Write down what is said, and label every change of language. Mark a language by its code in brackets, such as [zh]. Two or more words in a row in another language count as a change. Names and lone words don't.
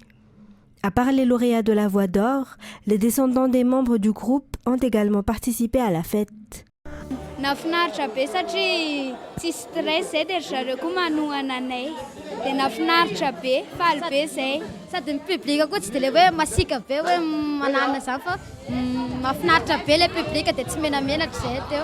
[fr] À part les lauréats de la Voix d'Or, les descendants des membres du groupe ont également participé à la fête. [mg] Nafinaritra be satria tsy stress zay dia ry zareo koa manohana anay dia nafinaritra be faly be zay sady ny public koa tsy dia le hoe masika be hoe manana zany fa mafinaritra be le public dia tsy menamenatra zay teo.